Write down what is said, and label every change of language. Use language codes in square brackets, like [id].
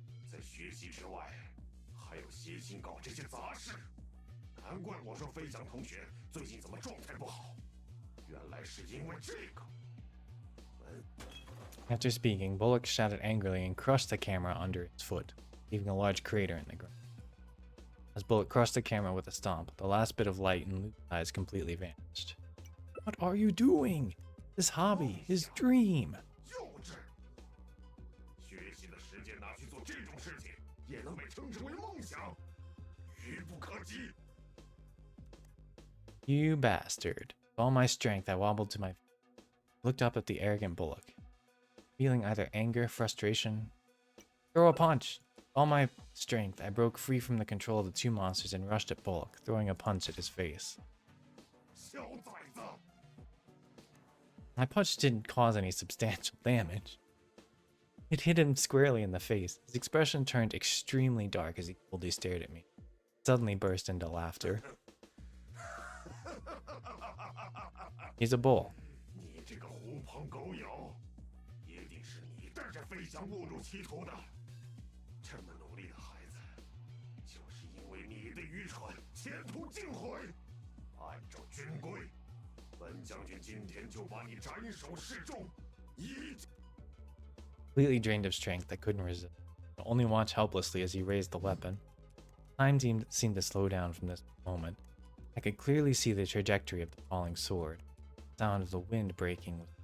[zh] 在学习之外，还有歇心搞这些杂事。难怪我说飞翔同学最近怎么状态不好，原来是因为这个。 [en] After speaking, Bullock shouted angrily and crushed the camera under its foot, leaving a large crater in the ground. As Bullock crushed the camera with a stomp, the last bit of light in Luke's eyes completely vanished. What are you doing? His hobby, his dream. [zh] 幼稚！学习的时间拿去做这种事情，也能被称之为梦想，愚不可及。 [en] You bastard. With all my strength, I wobbled to my feet, looked up at the arrogant Bullock. Feeling either anger, frustration, throw a punch. With all my strength, I broke free from the control of the two monsters and rushed at Bullock, throwing a punch at his face. [zh] 小崽子！ [en] My punch didn't cause any substantial damage. It hit him squarely in the face. His expression turned extremely dark as he coldly stared at me. Suddenly burst into laughter. He's a bull. [zh] 你这个狐朋狗友，一定是你带着飞翔误入歧途的。这么努力的孩子，就是因为你的愚蠢，前途尽毁。按照军规，本将军今天就把你斩首示众，一。 [en] Completely drained of strength, I couldn't resist. I only watched helplessly as he raised the weapon. Time seemed to slow down from this moment. I could clearly see the trajectory of the falling sword, the sound of the wind breaking.